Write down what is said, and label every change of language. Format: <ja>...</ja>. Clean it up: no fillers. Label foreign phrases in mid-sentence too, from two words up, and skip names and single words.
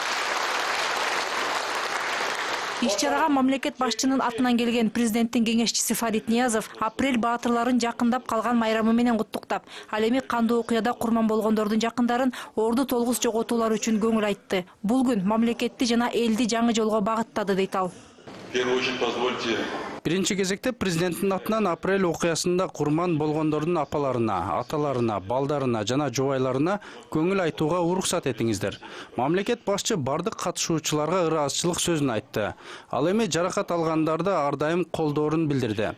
<ky>Иш-чарага мамлекет башчынын атынан келген президенттин кеңешчиси Фарид Ниязов апрель баатырларын жакындап калган майрамы менен куттуктап, ал эми кандуу окуяда курман болгондордун жакындарын орду толгус жоготуулар үчүн көңүл айтты. Бул күн мамлекетти жана элди жаңы жолго багыттады дейт ал.</ky> <ru>В первую очередь позвольте.</ru> <ky>Биринчи кезекте президенттин атынан апрель окуясында курман болгондордун апаларына, аталарына, балдарына жана жубайларына көңүл айтууга уруксат этиңиздер. Мамлекет башчы бардык катышуучуларга ыраазычылык сөзүн айтты. Ал эми жаракат алгандарды ар дайым колдоорун билдирди.</ky>